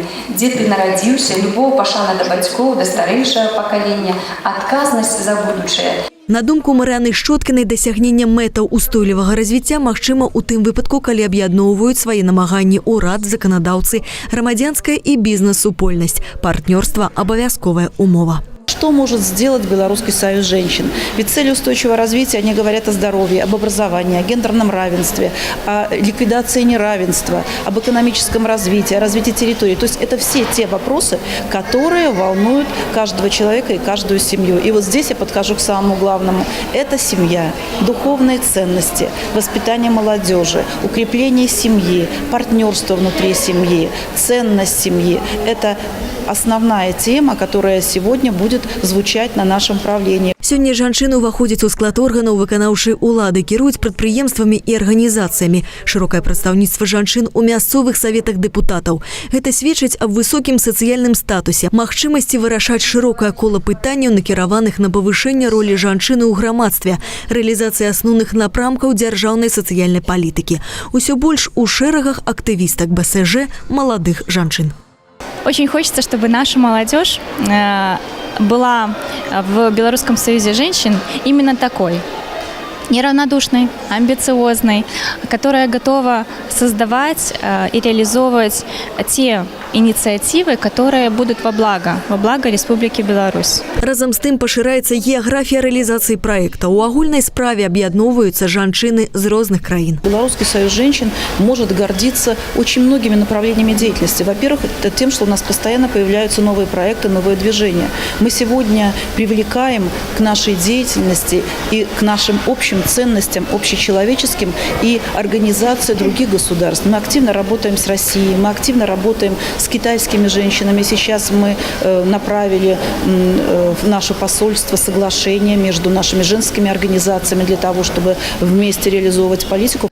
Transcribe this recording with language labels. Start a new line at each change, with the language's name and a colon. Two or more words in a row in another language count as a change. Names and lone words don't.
Belarusian: Дзе ты нарадзіўся, любоў, пашана да бацькоў, да старэйшага пакалення, адказнасць за будучае. На думку Марыяны Шчоткінай, дасягнення метаўстойлівага развіцця магчыма ў тым выпадку, калі аб'ядноўваюць свае намаганні ўрад, заканадаўцы, грамадзянская і бізнес-супольнасць. Партнёрства – абавязковая умова.
Russian: Что может сделать Белорусский союз женщин? Ведь цели устойчивого развития, они говорят о здоровье, об образовании, о гендерном равенстве, о ликвидации неравенства, об экономическом развитии, о развитии территории. То есть это все те вопросы, которые волнуют каждого человека и каждую семью. И вот здесь я подхожу к самому главному. Это семья, духовные ценности, воспитание молодежи, укрепление семьи, партнерство внутри семьи, ценность семьи. Это основная тема, которая сегодня будет звучать на нашем правлении.
Belarusian: Сёння жанчыны ўваходзяць у склад органаў выканаўчай улады, кіруюць прадпрыемствамі і арганізацыямі. Шырокае прадстаўніцтва жанчын у мясцовых саветах дэпутатаў. Гэта сведчыць аб высокім сацыяльным статусе, магчымасці вырашаць шырокае кола пытанняў, накіраваных на павышэнне ролі жанчыны ў грамадстве, рэалізацыя асноўных напрамкаў дзяржаўнай сацыяльнай палітыкі. Усё больш у шэрагах актывістак БСЖ маладых жанчын.
Russian: Очень хочется, чтобы наша молодежь была в Белорусском союзе женщин именно такой. Неравнодушной, амбициозной, которая готова создавать и реализовывать те инициативы, которые будут во благо Республики Беларусь.
Belarusian: Разом з тым пашыраецца геаграфія рэалізацыі праекта. У агульнай справе аб'ядноўваюцца жанчыны з розных краін.
Russian: Белорусский союз женщин может гордиться очень многими направлениями деятельности. Во-первых, это тем, что у нас постоянно появляются новые проекты, новые движения. Мы сегодня привлекаем к нашей деятельности и к нашим общим общим ценностям, общечеловеческим и организации других государств. Мы активно работаем с Россией, мы активно работаем с китайскими женщинами. Сейчас мы направили в наше посольство соглашение между нашими женскими организациями для того, чтобы вместе реализовывать политику.